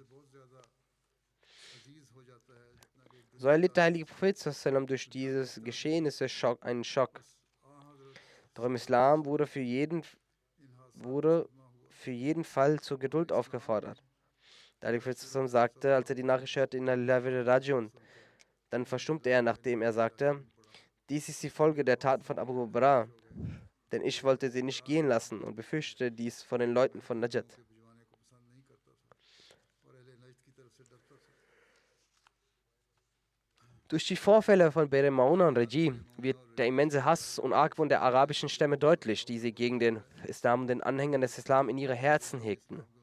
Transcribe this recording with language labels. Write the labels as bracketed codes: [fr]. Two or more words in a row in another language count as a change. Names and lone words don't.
[de] So erlitt der heilige Prophet durch dieses Geschehnisse einen Schock. Doch im Islam wurde für jeden Fall zur Geduld aufgefordert. Der heilige Prophet sagte, als er die Nachricht hörte, [ar] إنا لله وإنا إليه راجعون, [de] dann verstummte er, nachdem er sagte: Dies ist die Folge der Taten von Abu Bara, denn ich wollte sie nicht gehen lassen und befürchte dies von den Leuten von Najd. Durch die Vorfälle von Be'r Mauna und Raji wird der immense Hass und Argwohn der arabischen Stämme deutlich, die sie gegen den Islam und den Anhängern des Islam in ihre Herzen hegten.